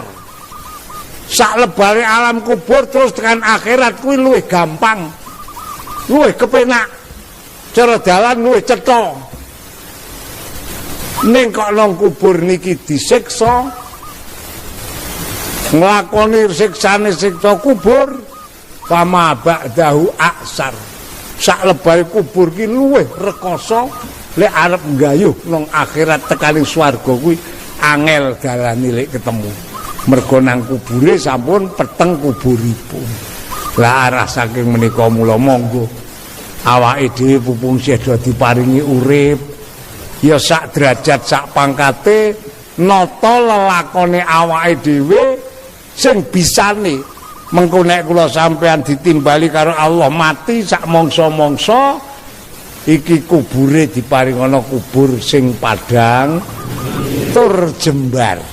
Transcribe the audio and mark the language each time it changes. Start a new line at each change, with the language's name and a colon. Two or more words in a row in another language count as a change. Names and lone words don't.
Javanese: Sak lebare alam kubur terus tekan akhirat kuwi luwih gampang, luwih kepenak, cara dalan luwih cetha. Ning kok nang kubur niki disiksa, nglakoni siksane siksa kubur,
Arabic: فما بعده أكثر.
Javanese: Sak lebare kubur ki luwih rekoso lek arep nggayuh nang akhirat tekaning swarga kuwi angel dalane lek ketemu. Mergo nang kubure sampun peteng kuburipun. Lah arah saking menika mula monggo awake dhewe pupung seda diparingi urip ya sak derajat sak pangkate nata lelakone awake dhewe sing bisane mengko nek kula sampean ditimbali karo Allah mati sak mangsa-mangsa iki kubure diparing ana kubur sing padang tur jembar.